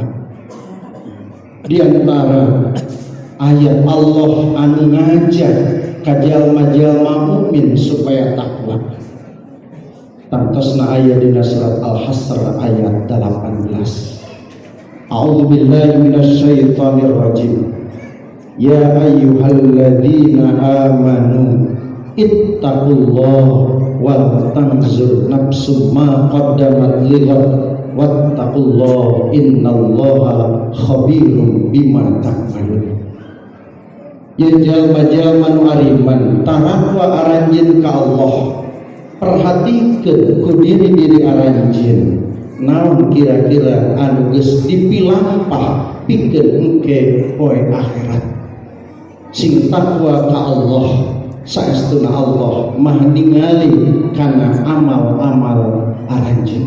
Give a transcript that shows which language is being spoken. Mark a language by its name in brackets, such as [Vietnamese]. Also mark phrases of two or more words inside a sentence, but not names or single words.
[Sundanese] Di antara ayat Allah anu ngajak ka jalma-jalma mukmin supaya takwa tangtosna aya dina surat Al-Hasr ayat 18. [Arabic] أعوذ بالله من الشيطان الرجيم. يا أيها الذين آمنوا اتقوا الله ولتنظر نفس ما قدمت لغد واتقوا الله إن الله خبير بما تعملون. [Sundanese] Ya jalma-jalma nu ariman tarakwa aranjeun ka Allah, perhatikeun ku diri-diri aranjeun naon kira-kira anu geus dipilampah pikeun engke poe akhirat. Sing takwa ka Allah saestuna Allah mah ningali kana amal-amal aranjeun.